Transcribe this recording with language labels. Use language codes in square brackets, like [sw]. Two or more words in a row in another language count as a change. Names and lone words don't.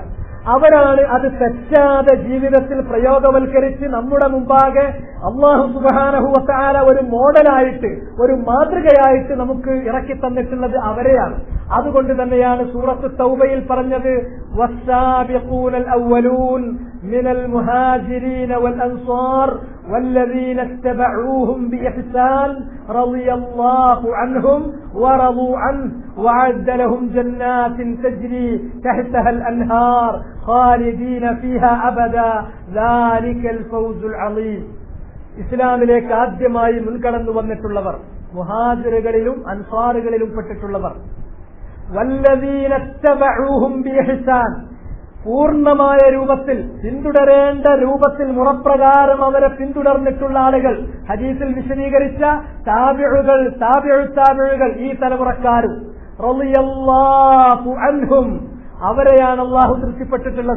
[ml] അവരാണ് അത് തെറ്റാതെ ജീവിതത്തിൽ പ്രയോഗവൽക്കരിച്ച് നമ്മുടെ മുമ്പാകെ [ar] الله سبحانه و تعالى [ml] ഒരു മോഡലായിട്ട്, ഒരു മാതൃകയായിട്ട് നമുക്ക് ഇറക്കി തന്നിട്ടുള്ളത് അവരെയാണ്. അതുകൊണ്ട് തന്നെയാണ് സൂറത്ത് തൗബയിൽ പറഞ്ഞത്, [ar] والسابقون الأولون من المهاجرين و الأنصار والذين اتبعوهم بإحسان رضي الله عنهم ورضوا عنه وأعد لهم جنات تجري تحتها الأنهار خالدين فيها أبدا ذلك الفوز العظيم. [ml] ഇസ്ലാമിലേക്ക് ആദ്യമായി മുൻകടന്നു വന്നിട്ടുള്ളവർ, മുഹാജിറുകളിലും അൻസാറുകളിലും പെട്ടിട്ടുള്ളവർ, [ar] والذين اتبعوهم بإحسان, [ml] പൂർണ്ണമായ രൂപത്തിൽ പിന്തുടരേണ്ട രൂപത്തിൽ മുറപ്രകാരം അവരെ പിന്തുടർന്നിട്ടുള്ള ആളുകൾ, ഹദീസിൽ വിശദീകരിച്ച താബിഉകൾ, താബിഉകൾ, ഈ തലമുറക്കാരും, [ar] رضي الله عنهم, [ml] അവരെയാണ് അല്ലാഹു തൃപ്തിപ്പെട്ടിട്ടുള്ളത്.